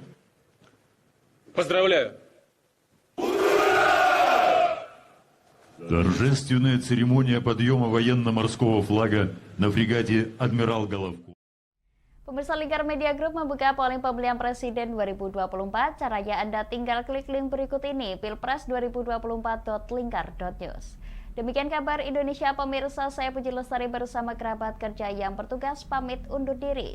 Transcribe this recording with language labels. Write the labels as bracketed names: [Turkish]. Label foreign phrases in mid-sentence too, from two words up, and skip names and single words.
[Russian] Поздравляю! Торжественная церемония подъема военно-морского флага на фрегате «Адмирал Головко». [Indonesian] Pemirsa, Lingkar Media Group membuka polling pemilihan presiden 2024. Caranya Anda tinggal klik link berikut ini, pilpres2024.lingkar.news. Demikian kabar Indonesia, pemirsa. Saya Puji Lestari bersama kerabat kerja yang bertugas pamit undur diri.